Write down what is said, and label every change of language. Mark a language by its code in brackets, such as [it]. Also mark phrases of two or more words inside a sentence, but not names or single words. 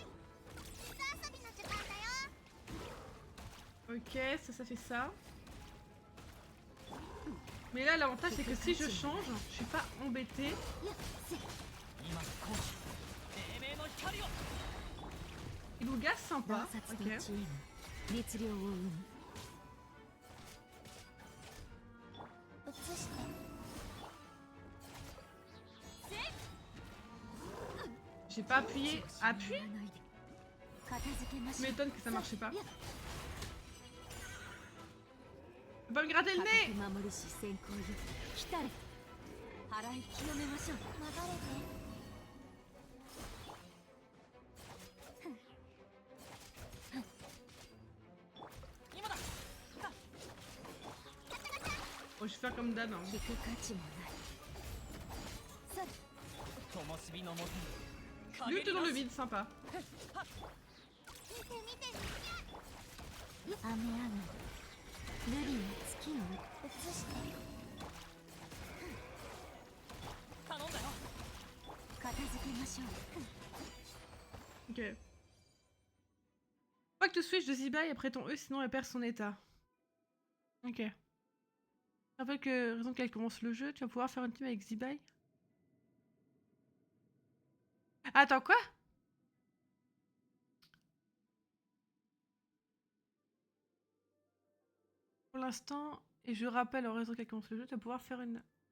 [fr] Ok, ça fait ça. Mais là, l'avantage, c'est que si je change, je suis pas embêtée. Iluga, sympa. [ja] 洞察と [fr] Ok. [ja] 知恵が熱量を生む [fr] J'ai pas appuyé. Appuie? [ja] 片付けま [fr] Je [ja] しょう [fr] m'étonne que ça marchait pas. Tu peux pas me gratter le [ja] 固 [fr] nez! [ja] く守るし先行よ来たれ払い清めましょう流れて [fr] Oh, je vais faire comme d'hab. Hein. [ja] 聞く価値もないさ [fr] Lutte dans le vide, sympa. [ja] 雨上がり瑠璃の月を映して片付けましょう [fr] Ok. Faut pas que tu switches de Zibai après ton E, sinon elle perd son état. Ok. Je rappelle que, raison qu'elle commence le jeu, tu vas pouvoir faire une team avec Zibai. Attends, quoi? Pour l'instant, et je rappelle en raison qu'elle commence le jeu, tu vas pouvoir faire une...